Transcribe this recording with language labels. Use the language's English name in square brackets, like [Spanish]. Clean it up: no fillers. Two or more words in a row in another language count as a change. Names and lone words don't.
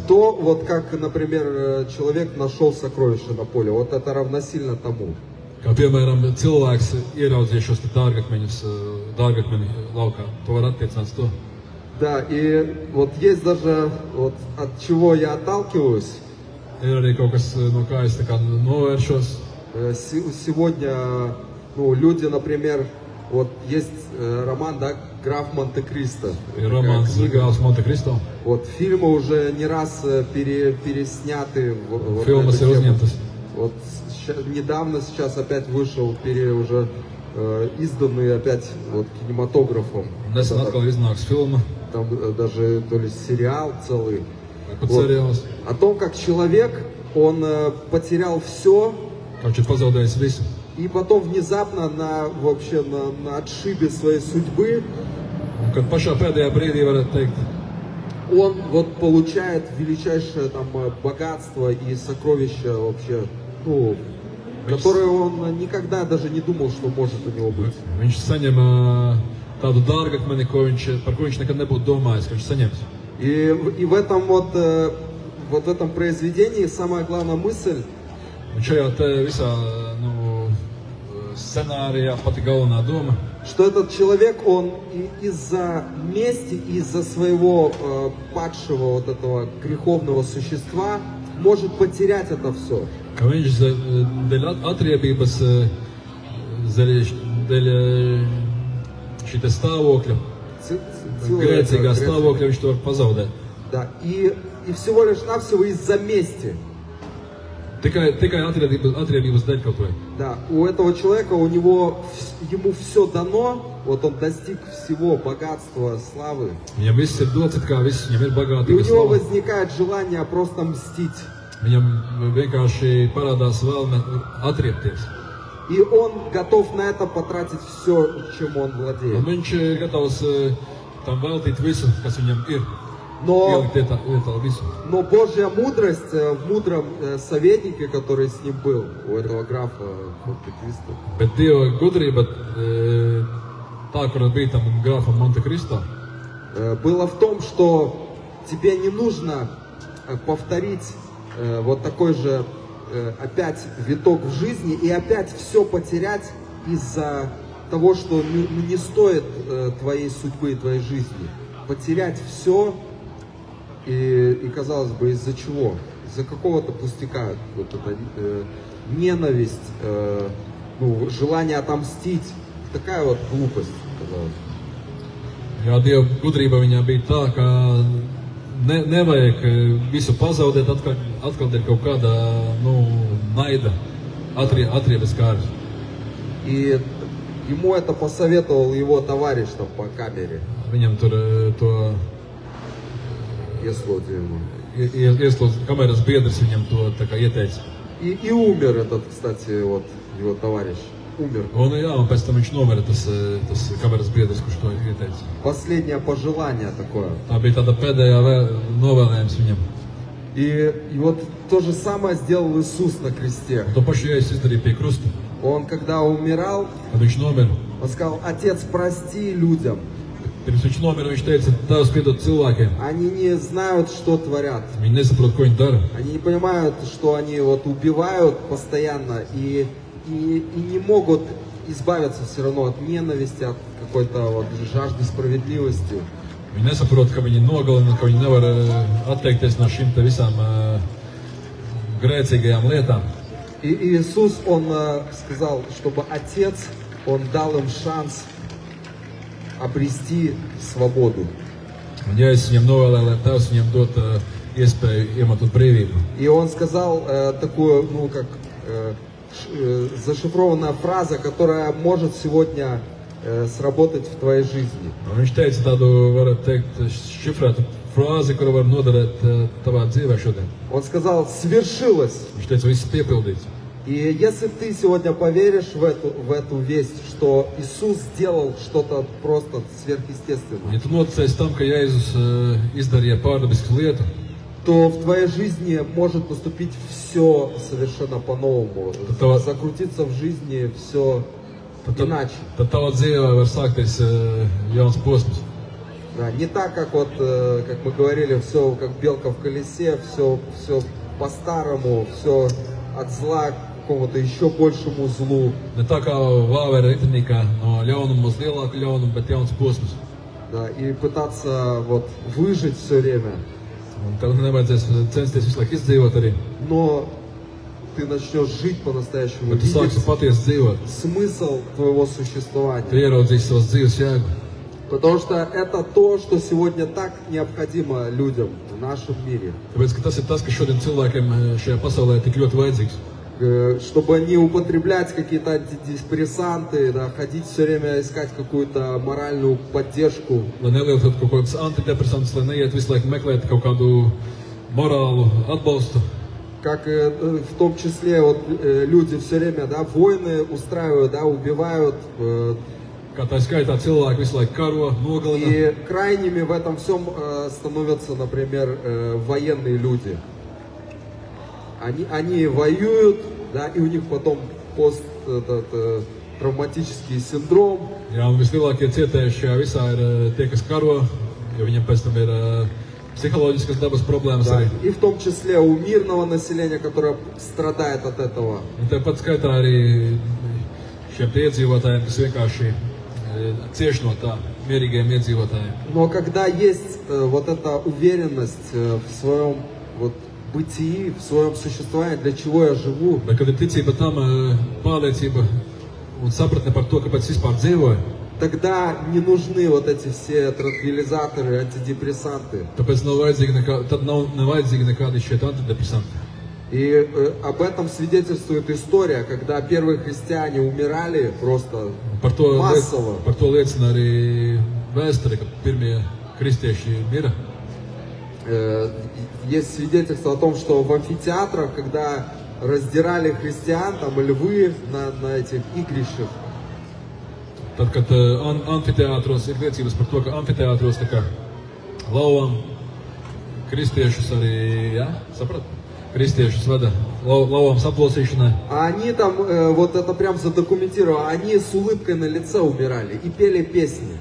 [Russian] То, вот как, например, человек нашел сокровище на поле, вот это равносильно тому. [Latvian] Kā piemēram, cilvēks ieraudzīja šos te dārgakmeni laukā. To var attiecināt uz to. [Russian] Да, и вот есть даже, вот от чего я отталкиваюсь. [Latvian] Ir arī kaut kas, no kā es tā kā novēršos. [Russian] Сегодня, люди, например, вот есть роман, да, «Граф Монте-Кристо». [Latvian] Ir romāns Grāfs Monte-Cristo. [Russian] Вот фильмы уже не раз пересняты. Вот [Latvian] Filmas [Russian] на [Latvian] ir [Russian] эту тему. [Latvian] uzņemtas. [Russian] Вот недавно сейчас опять вышел, уже изданный опять вот кинематографом. [Latvian] Nesen atkal iznāks filma, [Russian] Там даже то ли сериал целый. [Latvian] vai pat seriāls. [Russian] О том, как человек, он потерял все, [Latvian] Kā viņš ir pazaudējis visu. [Russian] и потом внезапно вообще на отшибе своей судьбы [Latvian] Un kad pašā pēdējā brīdī varētu teikt, [Russian] он вот получает величайшее там богатство и сокровища вообще, которые он никогда даже не думал, что может у него быть. [Latvian] viņš saņem tādu dārgakmeni, par ko viņš nekad nebūtu domājis, ka viņš saņems. [Russian] И в этом вот в этом произведении самая главная мысль, [Latvian] Un šajā te visā, scenārijā pati galvenā doma, [Russian] что этот человек, он из-за мести, из-за своего падшего вот этого греховного существа может потерять это все. [Latvian] ka viņš dēļ atriebības, dēļ šī te stāvokļa, grēcīgā stāvokļa, viņš to var pazaudēt. [Russian] Да, и всего лишь навсего из-за мести. [Latvian] Tikai atriebības dēļ kaut vai. [Russian] Да, у этого человека, ему все дано, вот он достиг всего богатства, славы. [Latvian] Viņam viss ir dots, it kā viss viņam ir [Russian] И у [Latvian] bagātības [Russian] него [Latvian] slava. [Russian] возникает желание просто мстить. [Latvian] Viņam vienkārši parādās vēlme atriebties. [Russian] И он готов на это потратить все, чем он владеет. [Latvian] Un viņš ir gatavs tam veltīt visu, kas viņam ir. [Russian] Но [Latvian] Ielikt vietā visu. [Russian] Божья мудрость в мудром советнике, который с ним был, у этого графа Монте-Кристо, [Latvian] Bet Dieva gudrība, tā, kur bija tam grāfam Monte-Cristo, [Russian] было в том, что тебе не нужно повторить вот такой же опять виток в жизни и опять все потерять из-за того, что не стоит твоей судьбы и твоей жизни. Потерять все и казалось бы, из-за чего? Из-за какого-то пустяка. Вот это, ненависть, желание отомстить. Такая вот глупость, казалось. [Latvian] Jā, Dieva gudrība viņā bija tā, ka nevajag visu pazaudēt atkal dēļ kaut kāda, naida, atriebes kāras. [Russian] И ему это посоветовал его товарищ там по камере. [Latvian] Viņam tur to ieslodz kameras biedrs viņam to tā kā ieteica. [Russian] И умер этот, кстати, вот его товарищ. Умер. [Latvian] Un jā, un pēc tam viņš nomira tas kameras biedrs, kurš to ieteica. [Russian] Последнее пожелание такое. [Latvian] Tā bija tāda pēdējā novēlējums viņam. [Russian] И вот то же самое сделал Иисус на кресте. [Latvian] Un to pašu Jēzus izdarīja pie krusta. [Russian] Он, когда умирал, [Latvian] Kad viņš nomira, [Russian] он сказал: Отец, прости людям. [Latvian] pirms viņš nomira, viņš teica, Tēvs, piedod cilvēkiem. [Russian] Они не знают, что творят. [Latvian] Viņi nesaprot, ko viņi dara. [Russian] Они не понимают, что они вот убивают постоянно и не могут избавиться все равно от ненависти, от какой-то вот жажды справедливости. [Latvian] Viņi nesaprot, ka viņi nogalina, ka viņi nevar atteikties no šīm te visām grēcīgajām lietām. [Russian] И Иисус, Он сказал, чтобы Отец, Он дал им шанс обрести свободу. [Latvian] Un Jēzus viņam novēlēja, lai Tēvs viņam dot iespēju iemantot brīvību. [Russian] И Он сказал такую, зашифрованная фраза, которая может сегодня сработать в твоей жизни. [Latvian] Un viņš teica tādu, varētu teikt, šifrētu frāzi, kuru var noderēt tavā dzīvē šodien. [Russian] Он сказал: свершилось. [Latvian] Viņš teica, viss piepildīts. [Russian] И если ты сегодня поверишь в эту весть, что Иисус сделал что-то просто сверхъестественное, [Latvian] Ja tu noticēsi tam, ka Jēzus izdarīja pārdabisku lietu, [Russian] то в твоей жизни может наступить все совершенно по-новому. Закрутиться в жизни все иначе. [Latvian] tad tavā dzīvē var sākties jauns posms. [Russian] Да, не так, как мы говорили, все как белка в колесе, все по-старому, все от зла к какому-то еще большему злу. [Latvian] Ne tā kā vāvera ritenikā no ļaunuma uz lielāku ļaunumu, bet jauns posms. [Russian] Да, и пытаться вот выжить все время. [Latvian] Un tad nevajadzēs censties visu laiku izdzīvot arī. [Russian] Но ты начнешь жить по-настоящему, [Latvian] Bet tu sāksi patiesi dzīvot. [Russian] смысл твоего [Latvian] Tu [Russian] существования. [Latvian] ieraudzīsi savas dzīves jēgu. [Russian] Потому что это то, что сегодня так необходимо людям в нашем мире. [Latvian] Tāpēc, ka tas ir tas, kas šodien cilvēkiem šajā pasaulē tik ļoti vajadzīgs. [Russian] Чтобы не употреблять какие-то антидепрессанты, да, ходить все время искать какую-то моральную поддержку. [Latvian] Lai nelietotu kaut kādas antidepresantus, lai neiet visu laiku meklēt kaut kādu morālu atbalstu. [Russian] Как в том числе вот люди все время, да, войны устраивают, да, убивают. [Latvian] Kā tā skaitā cilvēki visu laiku karo, nogalina. [Russian] И крайними в этом всем становятся, например, военные люди. Они воюют, да, и у них потом травматический синдром. [Latvian] Jā, un vislielākie cietējuši šajā visā ir tie, kas karo, jo viņiem pēc tam ir psiholoģiskas dabas problēmas [Russian] Да, [Latvian] arī. [Russian] и в том числе у мирного населения, которое страдает от этого. [Latvian] Un tāpat skaitā arī šiem iedzīvotājiem, kas vienkārši cieš no tā, mierīgiem iedzīvotājiem. [Russian] Но когда есть вот эта уверенность в своем вот бытии, в своем существовании, для чего я живу, [Latvian] Bet, kad ir ticība tam, pārliecība un sapratne par to, kāpēc vispār dzīvoju, [Russian] тогда не нужны вот эти все транквилизаторы, антидепрессанты. [Latvian] tāpēc tad nav nevajadzīgi nekādi šie antidepresanti. [Russian] И об этом свидетельствует история, когда первые христиане умирали просто массово. [Latvian] Par to liecina arī vēsture, ka pirmie kristieši mira. [Russian] Есть свидетельство о том, что в амфитеатрах, когда раздирали христиан, там львы на этих игрищах, [Latvian] Tad, kad amfiteātros ir liecības par to, ka amfiteātros tā kā lauvām kristiešus arī, jā, saprat? Kristiešus veda lauvām saplosīšanai. [Russian] а они там, вот это прям задокументировано, они с улыбкой на лице умирали и пели песни.